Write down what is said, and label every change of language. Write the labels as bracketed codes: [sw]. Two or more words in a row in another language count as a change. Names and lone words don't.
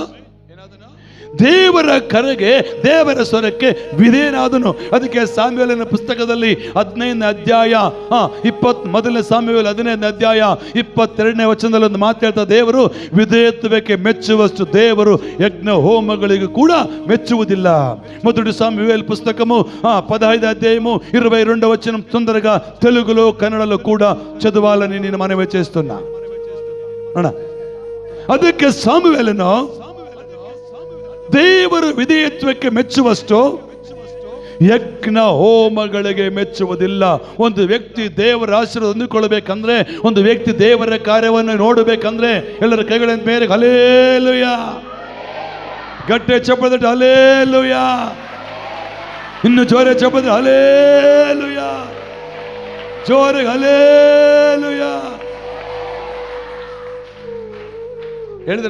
[kn] ದೇವರ ಕರೆಗೆ, ದೇವರ ಸ್ವರಕ್ಕೆ ವಿಧೇಯನಾದನು. ಅದಕ್ಕೆ ಸಾಮ್ಯುವೇಲನ ಪುಸ್ತಕದಲ್ಲಿ 15ನೇ ಅಧ್ಯಾಯ 21 ಸಾಮ್ಯುವೇಲ 15ನೇ ಅಧ್ಯಾಯ 22ನೇ ವಚನದಲ್ಲಿ ಒಂದು ಮಾತು ಹೇಳ್ತಾ, ದೇವರು ವಿಧೇಯತ್ವಕ್ಕೆ ಮೆಚ್ಚುವಷ್ಟು ದೇವರು ಯಜ್ಞ ಹೋಮಗಳಿಗೂ ಕೂಡ ಮೆಚ್ಚುವುದಿಲ್ಲ. [te] మొదటి సామ్యువేల్ పుస్తకము 15వ అధ్యాయము 22వ వచనం తొందరగా తెలుగులో కన్నడలో కూడా చదవాలని నేను మనవి చేస్తున్నా. [kn] ಅದಕ್ಕೆ ಸಾಮುವೇಲನು ದೇವರ ವಿಧೇಯತ್ವಕ್ಕೆ ಮೆಚ್ಚುವಷ್ಟು ಯಜ್ಞ ಹೋಮಗಳಿಗೆ ಮೆಚ್ಚುವುದಿಲ್ಲ. ಒಂದು ವ್ಯಕ್ತಿ ದೇವರ ಆಶೀರ್ವಾದ ಹೊಂದಿಕೊಳ್ಳಬೇಕಂದ್ರೆ, ಒಂದು ವ್ಯಕ್ತಿ ದೇವರ ಕಾರ್ಯವನ್ನು ನೋಡಬೇಕಂದ್ರೆ, ಎಲ್ಲರ ಕೈಗಳಿಂದ ಮೇಲೆ ಹಲ್ಲೆಲೂಯಾ, ಗಟ್ಟೆ ಚಪ್ಪದ ಹಲ್ಲೆಲೂಯಾ, ಇನ್ನು ಜೋರೆ ಚಪ್ಪದ ಹಲ್ಲೆಲೂಯಾ, ಜೋರೆ ಹಲ್ಲೆಲೂಯಾ ಹೇಳಿದ್ರ?